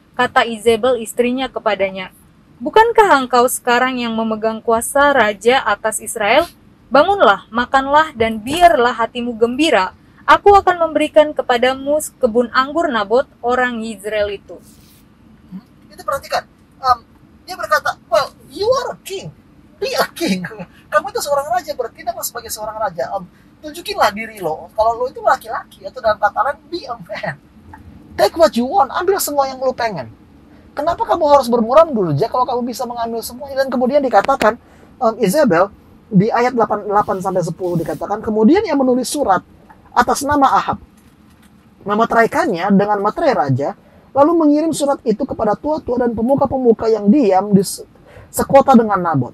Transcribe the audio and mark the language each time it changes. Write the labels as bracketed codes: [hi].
[id] Kata Izebel istrinya kepadanya, bukankah engkau sekarang yang memegang kuasa raja atas Israel? Bangunlah, makanlah, dan biarlah hatimu gembira. Aku akan memberikan kepadamu kebun anggur Nabot, orang Yizrael itu. Itu perhatikan. Dia berkata, [en] well, you are a king. Be a king. [id] Kamu itu seorang raja, bertindaklah sebagai seorang raja. Tunjukinlah diri lo. Kalau lo itu laki-laki, atau dalam kata lain, [en] be a man. Take what you want. [id] Ambil semua yang lo pengen. Kenapa kamu harus bermuram dulu aja kalau kamu bisa mengambil semuanya? Dan kemudian dikatakan, Izebel, di ayat 8-10 dikatakan, kemudian ia menulis surat atas nama Ahab, memeteraikannya dengan materai raja, lalu mengirim surat itu kepada tua-tua dan pemuka-pemuka yang diam di sekota dengan Nabot.